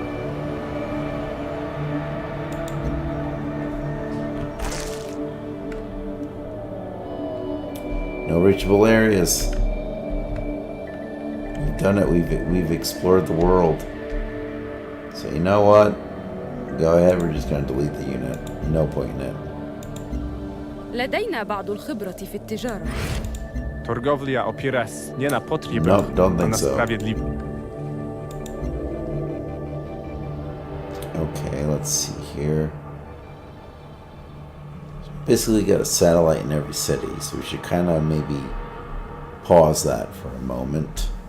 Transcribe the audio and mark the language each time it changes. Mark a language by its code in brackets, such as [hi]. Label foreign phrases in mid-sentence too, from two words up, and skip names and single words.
[en] No reachable areas. We've done it. We've explored the world. So you know what? Go ahead. We're just going to delete the unit. No point in it. [ar] لدينا بعض الخبرة في التجارة. [pl] Torgowlia opiera nie na [en] No, [pl] potrzebach, [en] don't [pl] a [en] think [pl] na [en] so. [pl] sprawiedliwość. [en] Okay, let's see here. Basically got a satellite in every city, so we should kind of maybe pause that for a moment.